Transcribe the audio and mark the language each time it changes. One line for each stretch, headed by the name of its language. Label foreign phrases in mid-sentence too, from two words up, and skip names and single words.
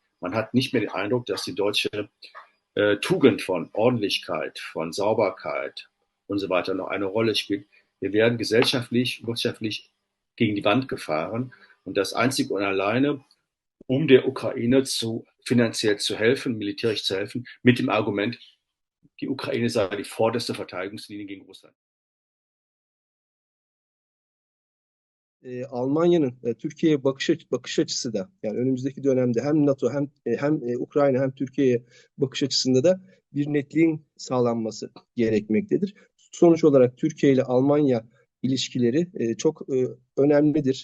German: Man hat nicht mehr den Eindruck, dass die deutsche Tugend von Ordentlichkeit, von Sauberkeit und so weiter noch eine Rolle spielt. Wir werden gesellschaftlich, wirtschaftlich gegen die Wand gefahren und das einzig und alleine, um der Ukraine finanziell zu helfen, militärisch zu helfen, mit dem Argument, die Ukraine sei die vorderste Verteidigungslinie gegen Russland.
Turkish: Almanya'nın Türkiye'ye bakış açısı da, yani önümüzdeki dönemde hem NATO hem Ukrayna hem Türkiye'ye bakış açısında da bir netliğin sağlanması gerekmektedir. Sonuç olarak Türkiye ile Almanya ilişkileri çok önemlidir.